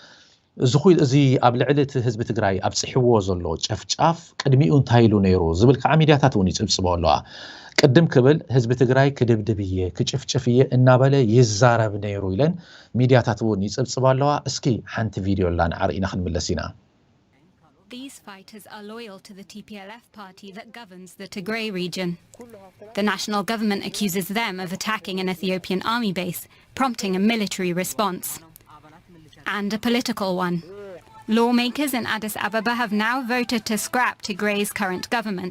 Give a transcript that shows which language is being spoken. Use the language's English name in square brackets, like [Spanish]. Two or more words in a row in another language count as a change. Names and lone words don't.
[Tigrinya] እዚ ኣብ ልዕሊ እቲ ህዝቢ ትግራይ ኣብፅሕዎ ዘሎ ጨፍጫፍ ቅድሚኡ እንታይ ኢሉ ነይሩ ዝብል ከዓ ሚድያታት እውን ይጽብጽቦ ኣለዋ ቅድም ክብል ህዝቢ ትግራይ ክድብድብየ ክጭፍጭፍየ እናበለ ይዛረብ ነይሩ ኢለን ሚድያታት እውን ይጽብጽባ ኣለዋ እስኪ ሓንቲ ቪድዮ ላ ንዓርኢና ክንምለስ ኢና [English] these fighters are loyal to the TPLF party that governs the Tigray region. The national government accuses them of attacking an Ethiopian army base, prompting a military response. And a political one. Lawmakers in Addis Ababa have now voted to scrap Tigray's current government.